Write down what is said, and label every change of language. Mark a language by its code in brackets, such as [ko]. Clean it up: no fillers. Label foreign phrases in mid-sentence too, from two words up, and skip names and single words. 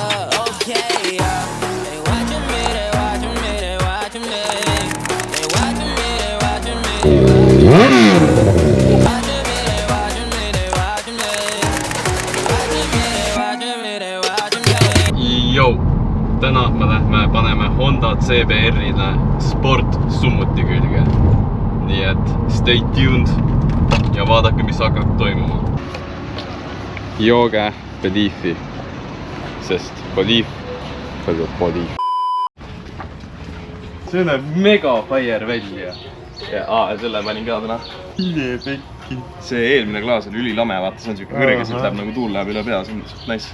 [en] Okay, yeah. They watching me, they watching me, they watching me. They watching me, they watching me, they watching me. They watching me, they watching me, they watching me. They watching me, they watching me. [et] Jou, täna me lähme paneme Honda CBR-ile sport summuti külge. Nii et [en] stay tuned [et] ja vaadake, mis hakkab toimuma. Jooge Beliefi, sest Belief. See näeb mega fire välja. Selle panin ka täna. See eelmine klaas oli ülilame, vaata, see on siuke kõrge, siit läheb nagu tuul läheb üle pea, see on nice.